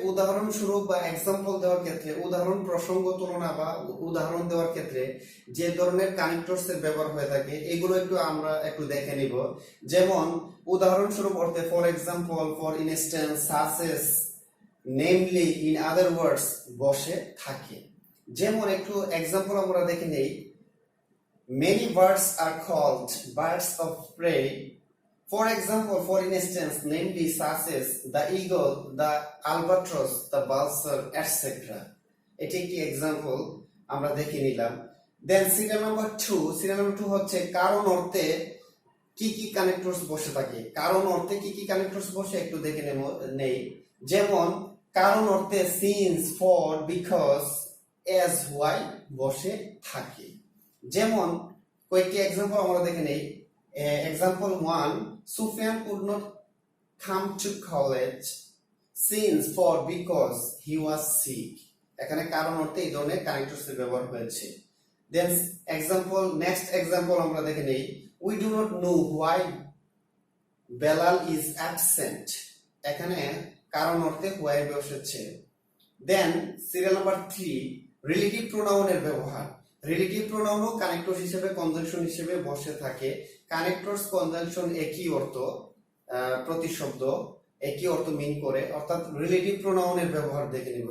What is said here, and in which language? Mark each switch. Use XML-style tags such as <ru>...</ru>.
<bn>উদাহরণস্বরূপ বা এক্সাম্পল দেওয়ার ক্ষেত্রে, উদাহরণ প্রসঙ্গ তুলনা বা উদাহরণ দেওয়ার ক্ষেত্রে যে ধরনের কানেক্টরস এর ব্যবহার হয়ে থাকে এগুলো আমরা একটু দেখে নিব। যেমন উদাহরণস্বরূপ অর্থে for example, for instance, সাসেস, namely, in other ওয়ার্ডস বসে থাকে। যেমন একটু এক্সাম্পল আমরা দেখে নেই।</bn> <en>Many birds are called birds of prey. For example, for instance, namely such as the eagle, the albatross, the vulture, etc.</en> <bn>এটি একটি এক্সাম্পল আমরা দেখে নিলাম। দেন সিরিয়াল নাম্বার 2 হচ্ছে কারণ অর্থে কি কি কানেক্টরস বসে থাকে। কারণ অর্থে কি কি কানেক্টরস বসে একটু দেখে নেই। যেমন কারণ অর্থে since, for, because, age, why বসে থাকে। যেমন কয়েকটি এক্সাম্পল আমরা দেখে নেই।</bn> <en>Example 1, Sufyan could not come to college since for because he was sick.</en> <bn>এখানে কারণ অর্থে এই ধরনের কানেক্টরস এর ব্যবহার হয়েছে। দেন নেক্সট এক্সাম্পল আমরা দেখে নেই।</bn> <en>We do not know why Belal is absent.</en> <bn>এখানে কারণ অর্থে why বসেছে। দেন সিরিয়াল নাম্বার 3, রিলেটিভ প্রোনাউনের ব্যবহার। রিলেটিভ প্রোনাউনও কানেক্টর হিসেবে কনজাংশন হিসেবে বসে থাকে। কানেক্টরস কনজাংশন একই অর্থ, প্রতিশব্দ একই অর্থ মিন করে, অর্থাৎ রিলেটিভ প্রোনাউনের ব্যবহার দেখে নিব।</bn>